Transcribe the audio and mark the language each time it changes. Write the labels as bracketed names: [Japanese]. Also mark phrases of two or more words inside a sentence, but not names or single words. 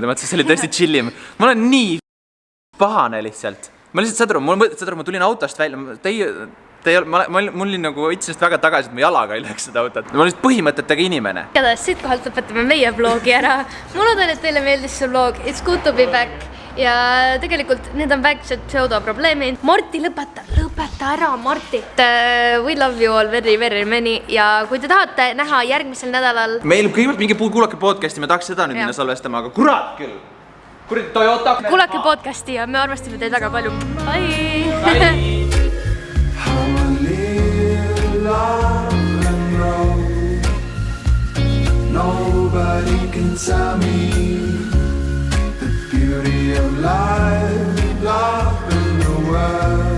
[Estonian] See oli tõesti chillim. Ma olen nii pahane lihtsalt. Ma lihtsalt saad aru, ma tulin autost välja. Mul oli nagu itsest väga tagasi, et ma jalaga ei läheks seda autot. Ma olen lihtsalt põhimõtetega inimene. Igatahes siit kohalt lõpetame meie vlogi ära. Ma loodan, et teile meeldis see vlog. [English] It's good to be back. [Estonian] Ja tegelikult need on väiksed pseudoprobleemid. Marti, lõpeta ära, Marti. [English] We love you all very, very many. [Estonian] Ja kui te tahate näha järgmisel nädalal... Meil kõigepealt mingi kuulake podcasti, me tahaks seda nüüd minna salvestama, aga kurat küll. Kurat, Toyota. Kuulake podcasti ja me armastame teid väga palju. Bye! [English] Nobody can tell me the beauty of life, love in the world.